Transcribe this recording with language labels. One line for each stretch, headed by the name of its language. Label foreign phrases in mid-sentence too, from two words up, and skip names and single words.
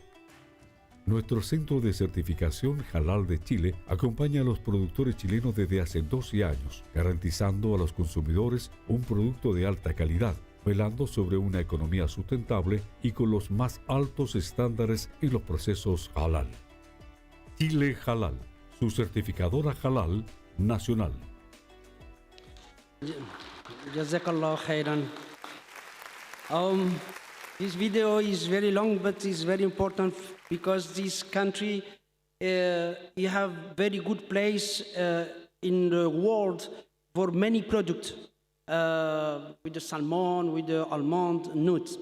Spanish: Nuestro Centro de Certificación Halal de Chile acompaña a los productores chilenos desde hace 12 años, garantizando a los consumidores un producto de alta calidad, velando sobre una economía sustentable y con los más altos estándares en los procesos halal. Chile Halal, su certificadora halal nacional.
Arabic: جزاك الله خيرا.
English: This video is very long, but it's very important because this country, you have very good place in the world for many products, with the salmon, with the almond, nuts.